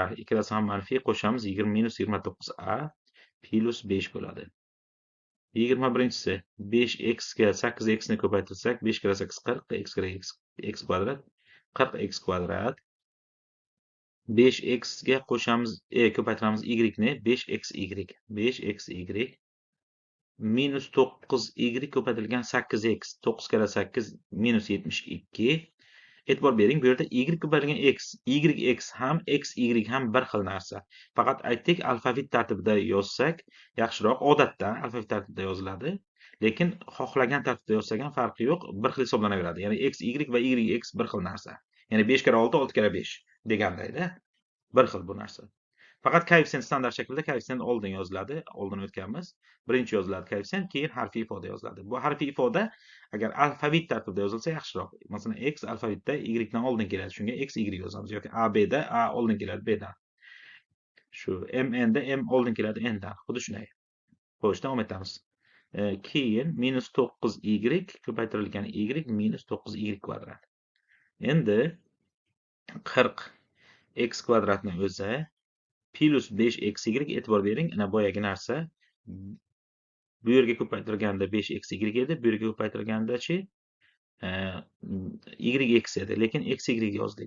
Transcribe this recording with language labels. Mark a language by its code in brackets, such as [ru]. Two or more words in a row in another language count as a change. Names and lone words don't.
[uz] Ikkalasi ham manfiy. Qo'shamiz. 20 minus 29a plus 5 bo'ladi. 21-si 5x ga 8x ni ko'paytirsak 5 kere 8 40, x kere x kvadrat 40x kvadrat. 5x ga qo'shamiz, ko'paytiramiz y ni 5xy. 5xy minus 9y ko'paytirilgan 8x. 9 kere 8 minus 72. E'tibor bering, bu yerda y ko'paytirilgan x, yx ham xy ham bir xil narsa. Faqat aytdik, alfavit tartibida yozsak yaxshiroq. Odatda alfavit tartibida yoziladi, lekin xohlagan tartibda yozsak ham farqi yo'q, bir xil hisoblanaveradi. Ya'ni xy va yx bir xil narsa. Ya'ni 5 kere 6 6 kere 5 degandayda. Bir xil bu narsa. Faqat koeffitsient standart shaklda koeffitsient oldin yoziladi. Oldin o'tganmiz. Birinchi yoziladi koeffitsient, keyin harfiy ifoda yoziladi. Bu harfiy ifoda agar alfavit tartibida yozilsa yaxshiroq. Masalan, x alfavitda y dan oldin keladi. Shunga x y yozamiz yoki a b da a oldin keladi b dan. Shu m n da m oldin keladi n dan. Xuddi shunday. Xo'sh, davom etamiz. Keyin minus 9y ko'paytirilgan y minus 9y kvadrat. Endi 40x kvadratni o'zi plus 5xy, e'tibor bering, ana boyagi narsa. Bu yerga ko'paytirganda 5xy edi, bu yerga ko'paytirganda-chi yx edi, lekin xy yozdik.